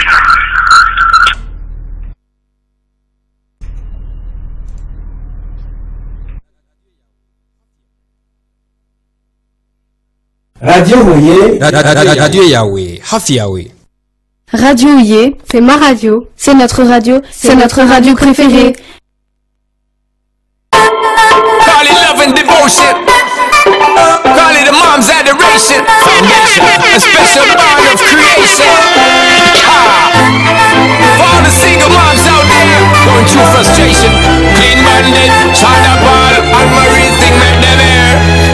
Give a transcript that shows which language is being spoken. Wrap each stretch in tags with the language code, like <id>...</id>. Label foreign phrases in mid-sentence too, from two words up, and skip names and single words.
<rw>Radio Huye, radio yawe, hafi yawe. Radio Huye,</rw> <fr>c'est ma radio, c'est notre radio préférée.</fr> <en>Call it love and devotion. Call it a mom's adoration. Foundation, a special bond of creation. For all the single moms out there going through frustration, Clean Bandit, China Ball, and Marie thing make them air.</en>